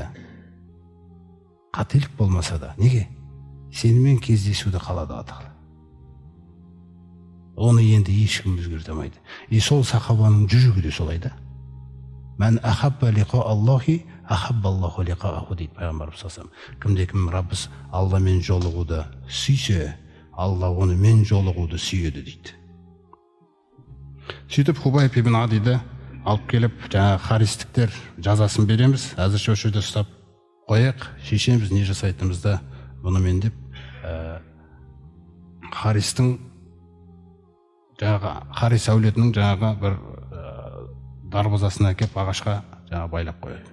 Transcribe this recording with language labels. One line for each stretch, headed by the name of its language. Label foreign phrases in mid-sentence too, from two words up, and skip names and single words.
Kazakh: Қателік болмаса да, неге? Сенімен кездесуді қалады аталы. Оны енді ешкім өзгерте алмайды. Сол сахабаның жүрегі де солай да.
Arabic: من أحب لقاء الله، أحب الله لقاءه
Kazakh: дейді пайғамбарымыз
Arabic: صلى الله عليه وسلم.
Kazakh: Кімде-кім Раббыз Алламен жолығуды сүйсе, Алла оны мен жолығуды сүйеді дейді. Сөйтіп Хубайб ибн Адиді алып келіп, жаңағы харистіктер жазасын береміз, әзірше осы жерде ұстап қояйық, шешеміз не жасайтынымызды бұнымен деп, Харистың жаңағы Харис әулетінің жаңағы бір дарбазасына әкеп ағашқа жаңағы байлап қояды.